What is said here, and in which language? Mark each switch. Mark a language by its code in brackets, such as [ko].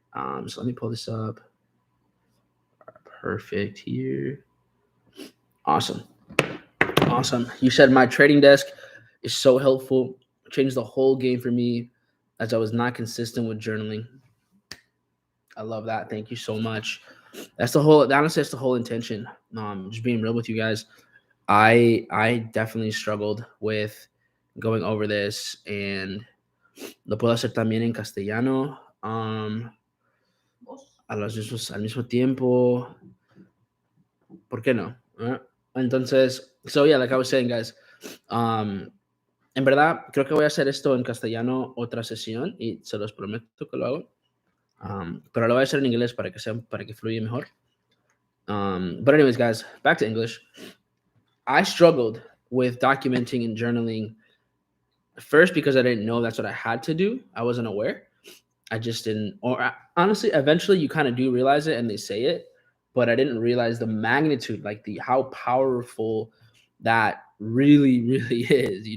[en] So let me pull this up. Perfect here. Awesome. Awesome. You said my trading desk is so helpful. It changed the whole game for me as I was not consistent with journaling. I love that. Thank you so much. Honestly, that's the whole intention. Just being real with you guys. I definitely struggled with going over this and [es] lo puedo hacer también en castellano. Al mismo tiempo. ¿Por qué no? Entonces, [en] so yeah, like I was saying, guys, [es] en verdad, creo que voy a hacer esto en castellano otra sesión y se los prometo que lo hago. Pero lo voy a hacer en inglés para que fluya mejor. [en] But anyways, guys, back to English. I struggled with documenting and journaling first because I didn't know that's what I had to do. I wasn't aware. I just didn't, or honestly, eventually you kind of do realize it and they say it, but I didn't realize the magnitude, like how powerful that really, really is.